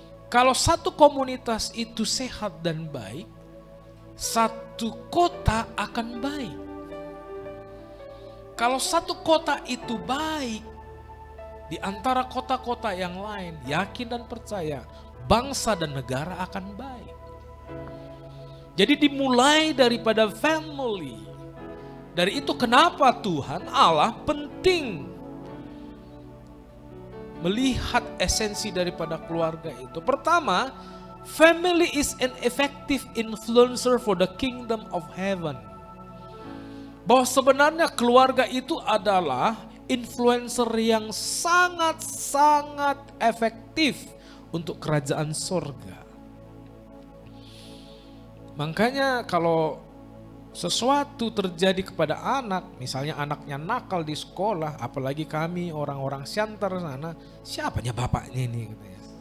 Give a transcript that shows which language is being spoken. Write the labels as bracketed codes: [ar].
[id] Kalau satu komunitas itu sehat dan baik, satu kota akan baik. Kalau satu kota itu baik, di antara kota-kota yang lain, yakin dan percaya, bangsa dan negara akan baik. Jadi dimulai daripada family. Dari itu kenapa Tuhan Allah penting melihat esensi daripada keluarga itu. Pertama, [en] family is an effective influencer for the kingdom of heaven. [id] Bahwa sebenarnya keluarga itu adalah influencer yang sangat-sangat efektif untuk kerajaan sorga. Makanya kalau sesuatu terjadi kepada anak, misalnya anaknya nakal di sekolah, apalagi kami orang-orang Siantar sana, siapanya bapaknya ini katanya.